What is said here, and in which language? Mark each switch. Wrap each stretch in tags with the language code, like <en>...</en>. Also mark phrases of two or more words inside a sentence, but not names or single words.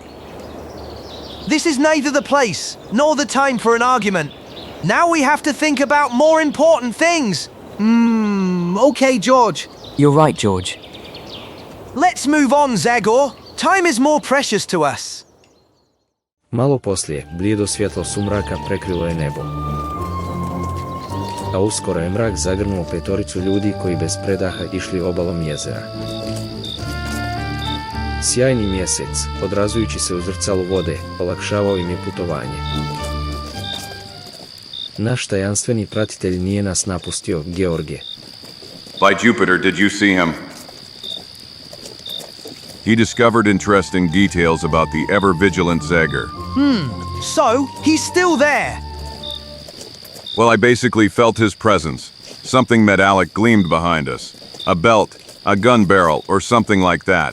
<en>This is neither the place, nor the time for an argument. Now we have to think about more important things. Okay, George. You're right, George. Let's move on, Zagor. Time is more precious to us.</en> <hr>Malo poslije, blijedo svjetlo sumraka prekrilo je nebo. A uskoro je mrak zagrnuo petoricu ljudi koji bez predaha išli obalom jezera. Sjajni mjesec, odrazujući se u zrcalu vode, olakšavao im je putovanje. Naš tajanstveni pratitelj nije nas napustio, George.</hr> <en>By Jupiter, did you see him? He discovered interesting details about the ever-vigilant Zagor. So, he's still there. Well, I basically felt his presence. Something metallic gleamed behind us. A belt, a gun barrel, or something like that.</en>